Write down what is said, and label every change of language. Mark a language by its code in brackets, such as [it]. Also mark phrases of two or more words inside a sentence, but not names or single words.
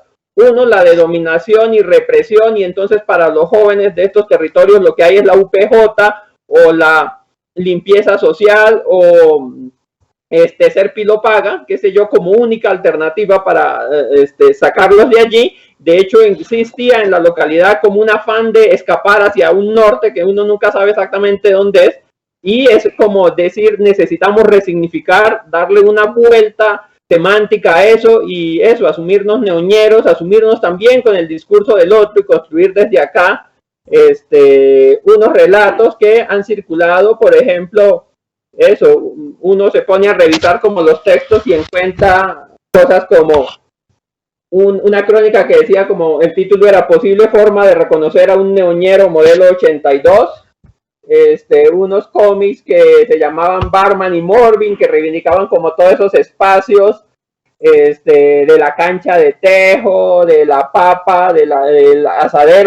[es] Uno, la de dominación y represión, y entonces para los jóvenes de estos territorios lo que hay es la UPJ o la limpieza social o ser pilopaga, qué sé yo, como única alternativa para sacarlos de allí. De hecho, existía en la localidad como un afán de escapar hacia un norte que uno nunca sabe exactamente dónde es, y es como decir, necesitamos resignificar, darle una vuelta semántica a eso, y eso, asumirnos neoñeros, asumirnos también con el discurso del otro y construir desde acá unos relatos que han circulado. Por ejemplo, eso, uno se pone a revisar como los textos y encuentra cosas como una crónica que decía como el título era "Posible forma de reconocer a un neoñero modelo 82", unos cómics que se llamaban Barman y Morbin, que reivindicaban como todos esos espacios de la cancha de tejo, de la papa, del asadero.